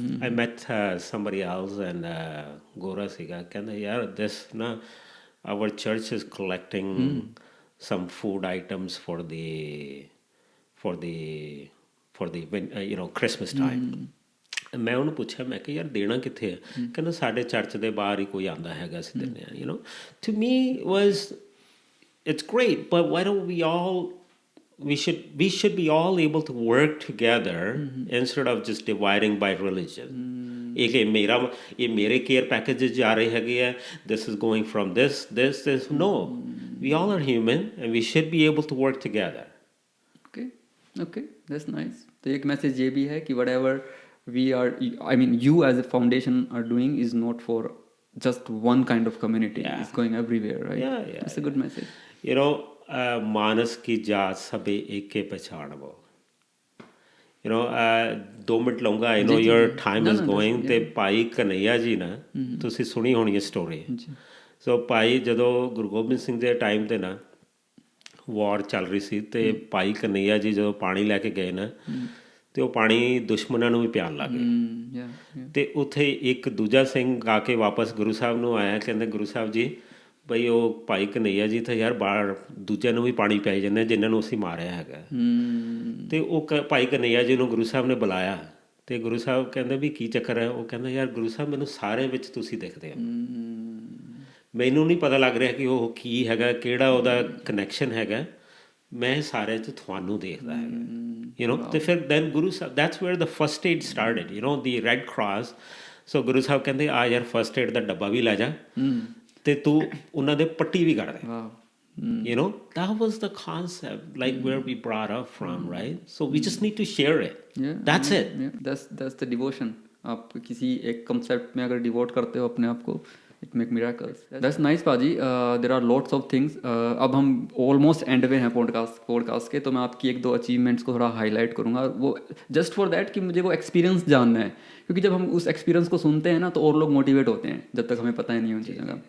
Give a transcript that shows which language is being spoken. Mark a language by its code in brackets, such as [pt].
[en] I met somebody else and [pa] ਗੋਰਾ ਸੀਗਾ, ਕਹਿੰਦਾ ਯਾਰ [en] this ਨਾ our church is collecting some food items for the you know Christmas time. [pa] ਮੈਂ ਉਹਨੂੰ ਪੁੱਛਿਆ, ਮੈਂ ਕਿਹਾ ਯਾਰ ਦੇਣਾ ਕਿੱਥੇ ਹੈ? ਕਹਿੰਦਾ ਸਾਡੇ ਚਰਚ ਦੇ ਬਾਹਰ ਹੀ ਕੋਈ ਆਂਦਾ ਹੈਗਾ, ਅਸੀਂ ਦਿੰਦੇ ਹਾਂ, you know. [en] To me was, it's great, but why don't we should be all able to work together instead of just dividing by religion. [pa] ਇਹ ਮੇਰੇ ਕੇਅਰ ਪੈਕੇजेस ਜਾ ਰਹੇ ਹੈਗੇ ਆ, [en] this is going from this. No, we all are human and we should be able to work together. Okay, that's nice. [hi] तो एक message ये भी है कि [en] whatever we are, I mean you as a foundation are doing is not for just one kind of community. It's going everywhere, right? Yeah. It's a good message. [pa] You know, मानस की जात सबे एक के पहचान वो, you know, 2 ਮਿੰਟ ਲਊਂਗਾ, [en] I know your time is going. [pa] ਤੇ ਭਾਈ ਕਨਈਆ ਜੀ ਨਾ, ਤੁਸੀਂ ਸੁਣੀ ਹੋਣੀ ਹੈ ਸਟੋਰੀ। ਸੋ ਭਾਈ ਜਦੋਂ ਗੁਰੂ ਗੋਬਿੰਦ ਸਿੰਘ ਦੇ ਟਾਈਮ ਤੇ ਨਾ ਵਾਰ ਚੱਲ ਰਹੀ ਸੀ, ਤੇ ਭਾਈ ਕਨਈਆ ਜੀ ਜਦੋਂ ਪਾਣੀ ਲੈ ਕੇ ਗਏ ਨਾ, ਤੇ ਉਹ ਪਾਣੀ ਦੁਸ਼ਮਣਾਂ ਨੂੰ ਵੀ ਪਿਆਣ ਲੱਗ ਗਏ, ਤੇ ਉੱਥੇ ਇੱਕ ਦੂਜਾ ਸਿੰਘ ਆ ਕੇ ਵਾਪਸ ਗੁਰੂ ਸਾਹਿਬ ਨੂੰ ਆਇਆ, ਕਹਿੰਦਾ ਗੁਰੂ ਸਾਹਿਬ ਜੀ ਬਈ ਉਹ ਭਾਈ ਕਨਈਆ ਜੀ ਤਾਂ ਯਾਰ ਬਾਹਰ ਦੂਜਿਆਂ ਨੂੰ ਵੀ ਪਾਣੀ ਪਿਆਈ ਜਾਂਦੇ ਜਿਨ੍ਹਾਂ ਨੂੰ ਅਸੀਂ ਮਾਰਿਆ ਹੈਗਾ। ਤੇ ਉਹ ਭਾਈ ਕਨਈਆ ਜੀ ਨੂੰ ਗੁਰੂ ਸਾਹਿਬ ਨੇ ਬੁਲਾਇਆ, ਤੇ ਗੁਰੂ ਸਾਹਿਬ ਕਹਿੰਦੇ ਵੀ ਕੀ ਚੱਕਰ ਹੈ? ਉਹ ਕਹਿੰਦਾ ਯਾਰ ਗੁਰੂ ਸਾਹਿਬ ਮੈਨੂੰ ਸਾਰੇ ਵਿੱਚ ਤੁਸੀਂ ਦਿਖਦੇ ਹੋ, ਮੈਨੂੰ ਨਹੀਂ ਪਤਾ ਲੱਗ ਰਿਹਾ ਕਿ ਉਹ ਕੀ ਹੈਗਾ, ਕਿਹੜਾ ਉਹਦਾ ਕਨੈਕਸ਼ਨ ਹੈਗਾ, ਮੈਂ ਸਾਰਿਆਂ 'ਚ ਤੁਹਾਨੂੰ ਦੇਖਦਾ ਹੈਗਾ, you know. ਤੇ ਫਿਰ [en] then Guru Sahib, that's where the first aid started, you know, the Red Cross. [pa] ਸੋ ਗੁਰੂ ਸਾਹਿਬ ਕਹਿੰਦੇ ਆ ਯਾਰ ਫਸਟ ਏਡ ਦਾ ਡੱਬਾ ਵੀ ਲੈ ਜਾ, ਤੇ ਤੂੰ ਉਹਨਾਂ ਦੇ ਪੱਟੀ ਵੀ ਕਰ ਦੇ, you know. [en] That was the concept, like where we brought up from, right? So we just need to share it. That's it. That's the devotion. [hi] आप किसी एक कंसेप्ट में अगर डिवोट करते हो अपने आप को, [en] It make miracles. That's nice [hi] पाजी। [en] There are lots of things. [hi] अब हम ऑलमोस्ट एंड में हैं पॉडकास्ट के, तो मैं आपकी एक दो अचीवमेंट्स को थोड़ा हाईलाइट करूँगा, वो जस्ट फॉर दैट कि मुझे वो एक्सपीरियंस जानना है, क्योंकि जब हम उस एक्सपीरियंस को सुनते हैं ना तो और लोग मोटिवेट होते हैं, जब तक हमें पता ही नहीं उन चीज़ों का।